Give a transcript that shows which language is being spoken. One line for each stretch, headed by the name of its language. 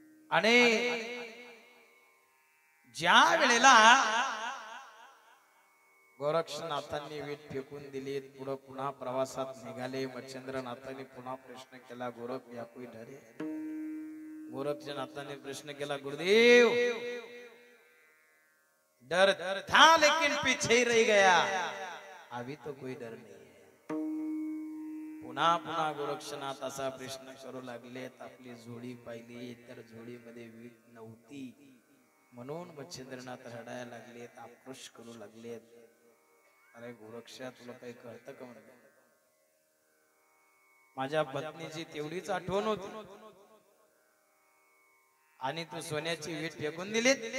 Marathi: आणि ज्या वेळेला गोरक्षनाथांनी वीट फेकून दिली, पुढे पुन्हा प्रवासात निघाले. मच्छिंद्रनाथांनी पुन्हा प्रश्न केला,
Hindi: गोरख या कोई डरे?
Marathi: गोरक्षनाथांनी प्रश्न केला,
Hindi: गुरुदेव डर था लेकिन पीछे ही रह गया, अभी तो कोई डर नहीं है.
Marathi: पुन्हा पुन्हा गोरक्षनाथ असा प्रश्न करू लागले. आपली जोडी पाहिली तर जोडीमध्ये वीट नव्हती. म्हणून मच्छिंद्रनाथ रडायला लागलेत, आक्रोश करू लागलेत. अरे गोरक्षा, तुला काही कळतं का? म्हणलं माझ्या पत्नीची तेवढीच आठवण होती आणि तू सोन्याची वीट फेकून दिली.